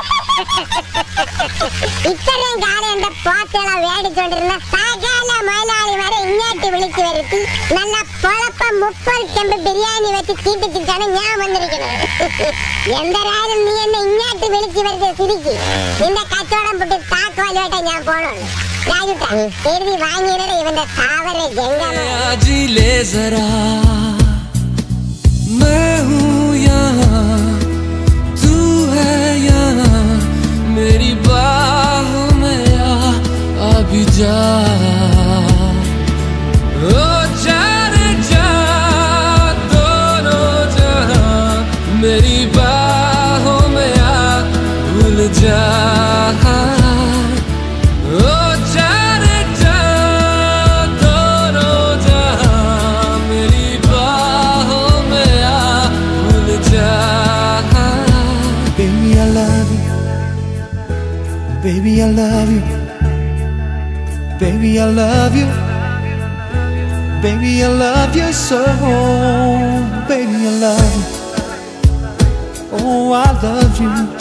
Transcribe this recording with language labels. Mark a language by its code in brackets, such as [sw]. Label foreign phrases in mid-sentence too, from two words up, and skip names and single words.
[ml] ഇത്രയും കാലം എന്റെ പോത്തുകളെ മേടിച്ചോണ്ടിരുന്ന സകല മുതലാളിമാരെ ഇങ്ങോട്ട് വിളിച്ചു വരുത്തി നല്ല പൊളപ്പം 30 ചെമ്പ് ബിരിയാണി വെച്ച് തീറ്റിച്ചിട്ടാണ് ഞാൻ വന്നിരിക്കുന്നത്. എന്തായാലും നീ എന്നെ ഇങ്ങോട്ട് വിളിച്ചു വരുത്തിയ സ്ഥിതിക്ക് നിന്റെ കച്ചവടം പൊട്ടി താക്കോലുമായിട്ടേ ഞാൻ പോണുള്ളൂ. രാജുട്ടാ എഴുതി വാങ്ങിയിടേ ഇവന്റെ സാവര [hi] जरा. मैं हूँ यहाँ तू है यहाँ, मेरी बाहों में अभी जा. ओ जाने जा दोनों जहां, मेरी बाहों में भूल जा. ओ जाने जा दोनों जहां, मेरी बाहों में भूल जा. [en] Baby, I love you. Baby, I love you. Baby, I love you. Baby, I love you so. Baby, I love you. Oh, I love you.